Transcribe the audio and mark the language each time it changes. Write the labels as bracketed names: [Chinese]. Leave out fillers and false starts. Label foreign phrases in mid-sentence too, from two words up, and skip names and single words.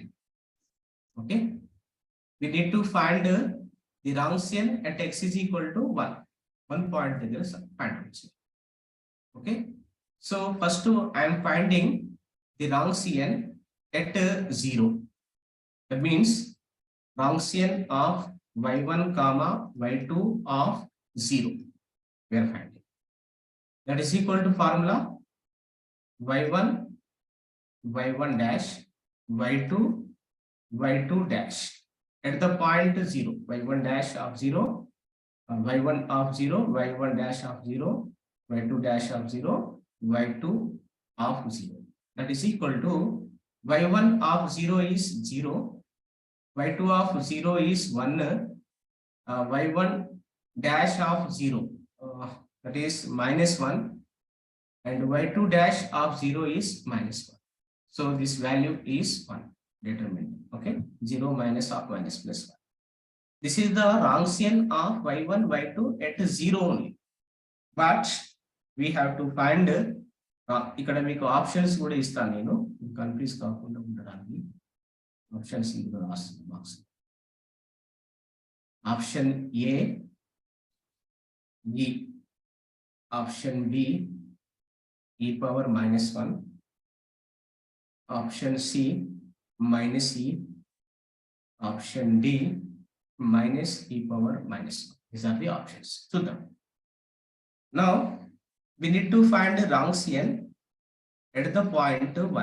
[English] Okay, we need to find the Wronskian at x is equal to 1 point [Telugu] దగ్గర [English] find out. Okay, so first I am finding the Wronskian at 0. That means Wronskian of y1 comma y2 of 0 we are finding. That is equal to formula y1 dash y2 dash. at the point 0, y1 dash of 0, y1 of 0, y1 dash of 0, y2 dash of 0, y2 of 0. That is equal to y1 of 0 is 0, y2 of 0 is 1, y1 dash of 0, that is minus 1, and y2 dash of 0 is minus 1. So this value is 1 determined. Okay, 0 minus of minus plus 1. This is the Wronskian of y1, y2 at 0 only. But we have to find [Telugu] ఇక్కడ మీకు ఆప్షన్స్ కూడా ఇస్తాను నేను కన్ఫ్యూజ్ కాకుండా ఉండడానికి ఆప్షన్స్ ఇందులో రాస్తాను బాక్స్ ఆప్షన్ ఏ ఈ ఆప్షన్ బి [English] e power minus 1, option C minus e, option D minus e power minus 1. These are the options. So now we need to find the Wronskian at the point 1.